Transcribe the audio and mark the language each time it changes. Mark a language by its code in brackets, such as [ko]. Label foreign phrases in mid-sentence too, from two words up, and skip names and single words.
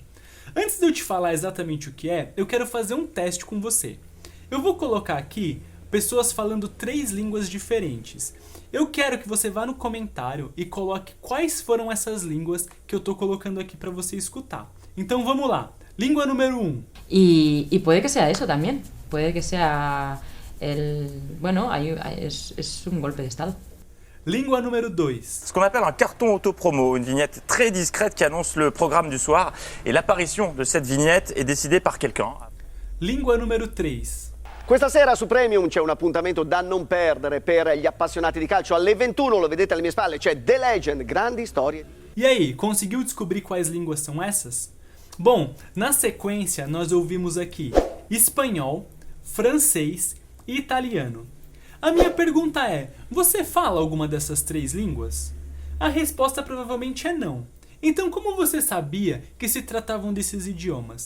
[pt] Antes de eu te falar exatamente o que é, eu quero fazer um teste com você. Eu vou colocar aqui pessoas falando 3 línguas diferentes. Eu quero que você vá no comentário e coloque quais foram essas línguas que eu estou colocando aqui para você escutar. Então vamos lá. Língua número 1. [es] Y puede que sea eso también. Puede que sea bueno, es un golpe de estado. [pt] Língua número 2. [fr] Ce qu'on appelle un carton auto-promo, une vignette très discrète qui annonce le programme du soir. Et l'apparition de cette vignette est décidée par quelqu'un. [pt] Língua número 3. [it] Questa sera su Premium c'è un appuntamento da non perdere per gli appassionati di calcio. Alle 21, lo vedete alle mie spalle, c'è The Legend, grandi storie. [pt] E aí, conseguiu descobrir quais línguas são essas? Bom, na sequência nós ouvimos aqui espanhol, francês e italiano. A minha pergunta é, você fala alguma dessas 3 línguas? A resposta provavelmente é não. Então como você sabia que se tratavam desses idiomas?